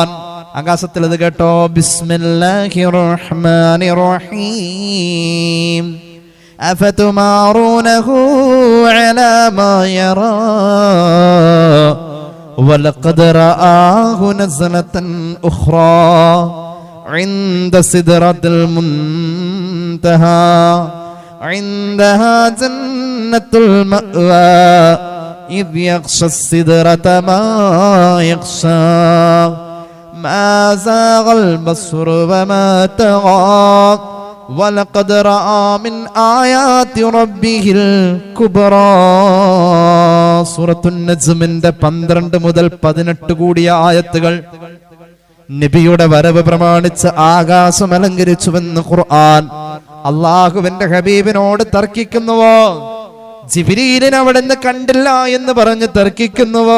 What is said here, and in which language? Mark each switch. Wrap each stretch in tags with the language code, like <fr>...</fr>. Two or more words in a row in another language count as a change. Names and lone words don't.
<ml>ആകാശത്തിൽ ഇത് കേട്ടോ.</ml> <ar>بسم الله الرحمن الرحيم أفتمارونه على ما يرى ولقد رآه نزلة أخرى عند سدرة المنتهى عندها جنة المأوى إذ يغشى السدرة ما يغشى ما زاغ البصر وما طغى ولقد رأى من آيات ربه الكبرى.</ar> <ml>സൂറത്തുൻ നജ്മിന്റെ 12 മുതൽ 18 കൂടിയ ആയത്തുകൾ നബിയുടെ വരവ് പ്രമാണിച്ച് ആകാശം അലങ്കരിച്ചുവെന്ന് ഖുർആൻ. അള്ളാഹുവിന്റെ ഹബീബിനോട് തർക്കിക്കുന്നുവോ? ജിബ്രീലിനെ അവിടെ നിന്ന് കണ്ടില്ല എന്ന് പറഞ്ഞ് തർക്കിക്കുന്നുവോ?</ml>